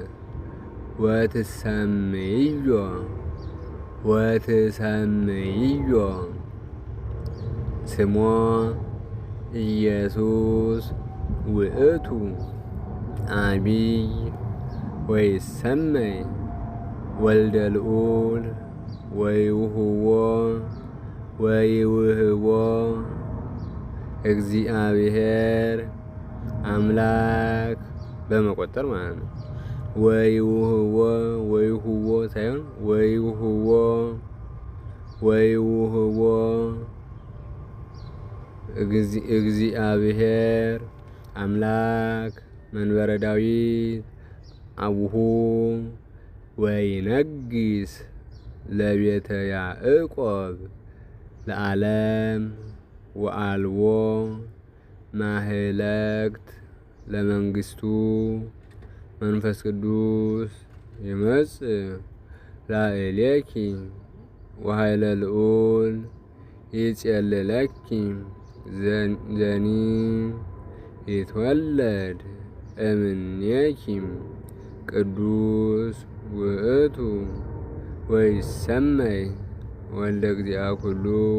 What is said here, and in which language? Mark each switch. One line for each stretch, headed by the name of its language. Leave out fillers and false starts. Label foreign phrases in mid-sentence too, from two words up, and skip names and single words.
Geez: ወትሰምይዮ ስሞ ኢየሱስ ውእቱ አቢይ ወይሰመይ ወልደ ልዑል ወይውህቦ እግዚአብሔር አምላክ
Amharic: በመቆጠር ማለት ነው።
Geez: ወይሁቦ ሳይሆን ወይውህቦ እግዚአብሔር አምላክ መንበረ ዳዊት አቡሁ ወይነግስ ለቤተ ያዕቆብ ለዓለም ወአልቦ ማህለክት ለመንግስቱ መንፈስ ቅዱስ ይመጽእ ላዕሌኪ ወኃይለ ልዑል ይጼልለኪ ዘኒ ይትወለድ እምኔኪ ቅዱስ ውእቱ ወይሰመይ ወልደ እግዚአ ኩሉ